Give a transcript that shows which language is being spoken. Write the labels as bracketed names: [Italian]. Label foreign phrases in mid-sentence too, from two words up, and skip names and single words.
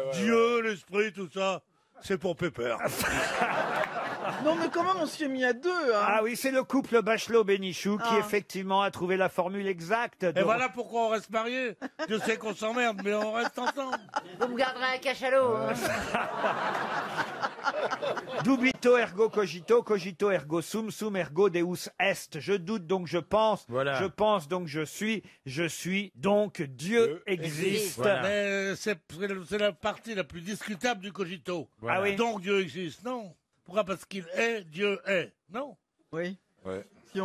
[French] Dieu, l'esprit, tout ça, c'est pour Pépère. Non mais comment on s'y est mis à deux hein? Ah oui, c'est le couple Bachelot-Bénichou qui Ah. effectivement a trouvé la formule exacte. Et voilà pourquoi on reste mariés. Je sais qu'on s'emmerde, mais on reste ensemble. Vous me garderez un cachalot. Hein. [Latin] Dubito ergo cogito, cogito ergo sum, sum ergo deus est. [French] Je doute donc je pense, je pense donc je suis donc Dieu existe. Voilà. Mais c'est la partie la plus discutable du cogito. Ah oui. Donc Dieu existe, non. Pourquoi? Parce qu'il est, Dieu est, non? Oui. Ouais. Si on